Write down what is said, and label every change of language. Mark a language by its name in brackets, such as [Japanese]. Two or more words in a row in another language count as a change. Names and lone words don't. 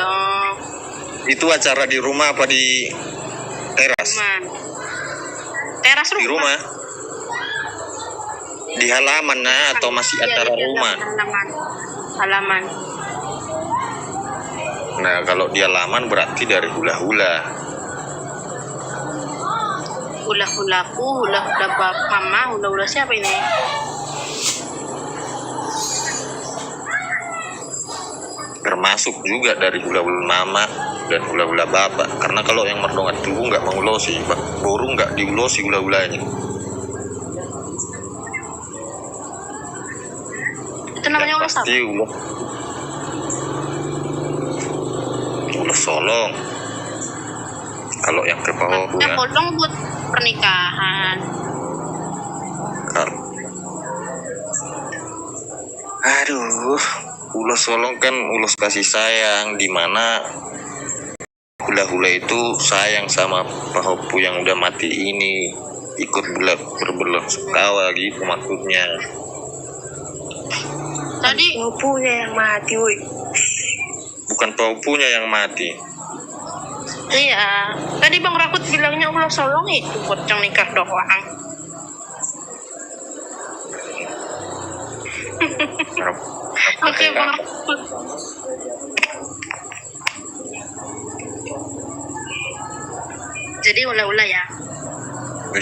[Indonesian] Itu acara di rumah apa di teras? Rumah. Teras rumah. Di rumah? Di halaman nah, atau masih acara di rumah? Halaman. Nah, kalau di halaman berarti dari hula-hula. Hula-hulaku, hula-hula mama, hula-hula siapa ini? Termasuk juga dari hula-hula mama dan hula-hula bapak. Karena kalau yang merdongat tubuh nggak mengulosi, burung nggak diulosi hula-hulanya. Itu namanya ulos apa? Pasti ulos solong. Kalau yang ke bawah Yang bolong buat pernikahan. Aduh, ulos solong kan ulos kasih sayang, dimana hula-hula itu sayang sama pahopu yang udah mati ini, ikut berbelasungkawa gitu maksudnya. Tadi Punya yang mati, woi. Bukan pahopunya yang mati. iya, tadi Bang Rakut bilangnya ulos solong itu buat yang nikah doang. Oke Bang Rakut. Jadi ula-ula ya.